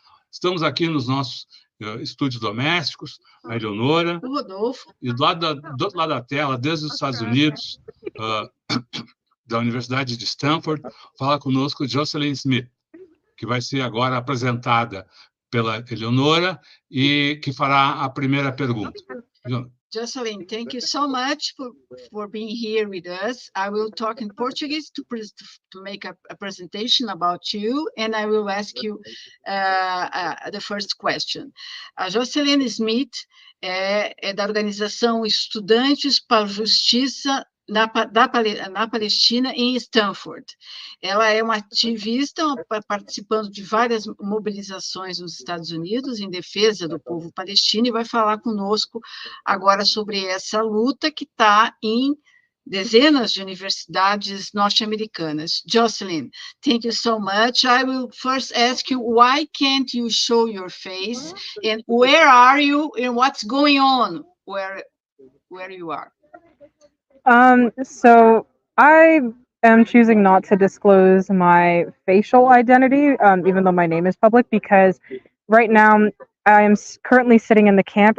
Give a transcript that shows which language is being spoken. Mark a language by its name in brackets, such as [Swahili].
[Portuguese] Estamos aqui nos nossos estúdios domésticos, a Eleonora, e do outro lado da tela, desde os Estados Unidos, da Universidade de Stanford, fala conosco Jocelyn Smith, que vai ser agora apresentada pela Eleonora e que fará a primeira pergunta. [English] Jocelyn, thank you so much for being here with us. I will talk in Portuguese to make a presentation about you, and I will ask you the first question. [Portuguese] A Jocelyn Smith é da organização Estudantes para a Justiça na Palestina, em Stanford. Ela é uma ativista participando de várias mobilizações nos Estados Unidos em defesa do povo palestino e vai falar conosco agora sobre essa luta que está em dezenas de universidades norte-americanas. [English] Jocelyn, thank you so much. I will first ask you, why can't you show your face, and where are you, and what's going on where you are? So I am choosing not to disclose my facial identity, even though my name is public, because right now I am currently sitting in the camp.